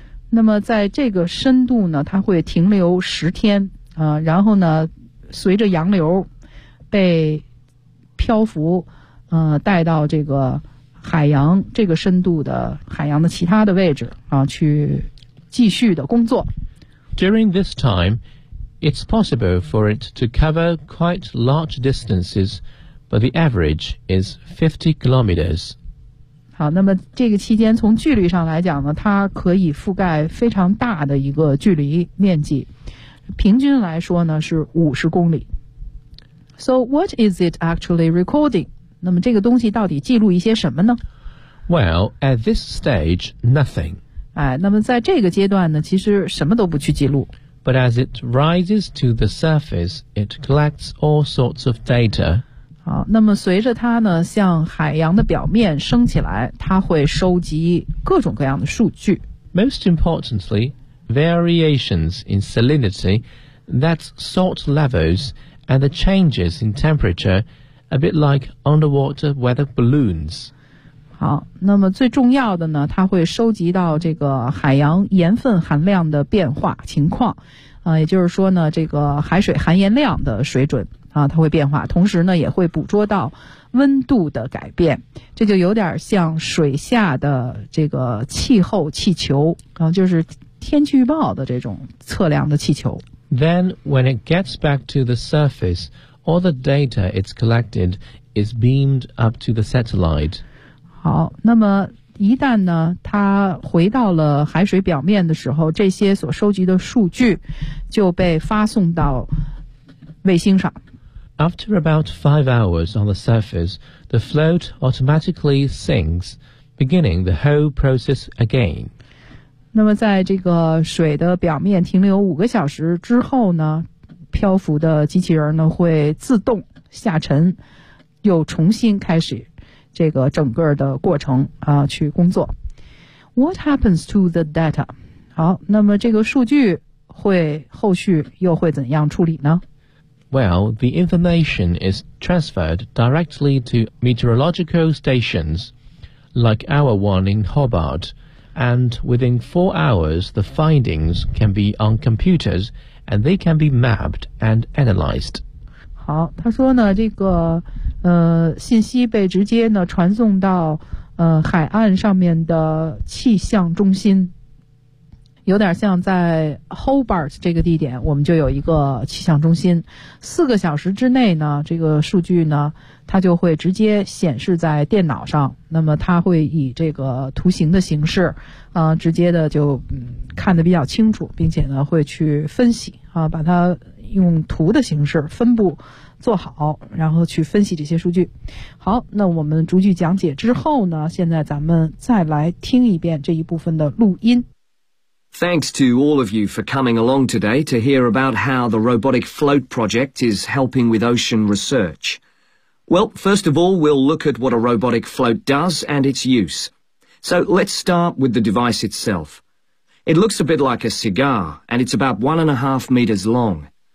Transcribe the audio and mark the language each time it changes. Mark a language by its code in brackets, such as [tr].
[zh] 那么在这个深度呢，它会停留10天。然后呢随着洋流被漂浮带到这个海洋这个深度的海洋的其他的位置啊，去继续的工作。 [en] During this time, it's possible for it to cover quite large distances, but the average is 50 kilometers. [zh] 好，那么这个期间从距离上来讲呢，它可以覆盖非常大的一个距离面积，平均来说呢是50公里。 [en] So what is it actually recording? [zh] 那么这个东西到底记录一些什么呢？ [en] Well, at this stage, nothing. [zh] 哎，那么在这个阶段呢，其实什么都不去记录。 [en] But as it rises to the surface, it collects all sorts of data. [zh] 好，那么随着它呢向海洋的表面升起来，它会收集各种各样的数据。 [en] Most importantly,variations in salinity, that's salt levels, and the changes in temperature, a bit like underwater weather balloons. [zh] 好，那么最重要的呢，它会收集到这个海洋盐分含量的变化情况，也就是说呢，这个海水含盐量的水准啊，它会变化，同时呢，也会捕捉到温度的改变，这就有点像水下的这个气候气球，就是天气预报的这种测量的气球。 [en] Then when it gets back to the surface, all the data it's collected is beamed up to the satellite. [zh] 好，那么一旦呢它回到了海水表面的时候，这些所收集的数据就被发送到卫星上。 [en] After about 5 hours on the surface, the float automatically sinks, beginning the whole process again. [zh] 那么在这个水的表面停留5个小时之后呢，漂浮的机器人呢会自动下沉，又重新开始这个整个的过程啊，去工作。 [en] What happens to the data? [zh] 好，那么这个数据会后续又会怎样处理呢？ [en] Well, the information is transferred directly to meteorological stations, like our one in Hobart, and within 4 hours, the findings can be on computers, and they can be mapped and analyzed. [zh] 好，他说呢，这个信息被直接呢传送到海岸上面的气象中心。有点像在 Hobart 这个地点，我们就有一个气象中心。 4个小时之内呢，这个数据呢，它就会直接显示在电脑上。那么它会以这个图形的形式，直接的就看得比较清楚，并且呢会去分析啊，把它用图的形式分布做好，然后去分析这些数据。好，那我们逐句讲解之后呢，现在咱们再来听一遍这一部分的录音。 [en] Thanks to all of you for coming along today to hear about how the Robotic Float Project is helping with ocean research. Well, first of all, we'll look at what a robotic float does and its use. So let's start with the device itself. It looks a bit like a cigar, and it's about 1.5 meters long.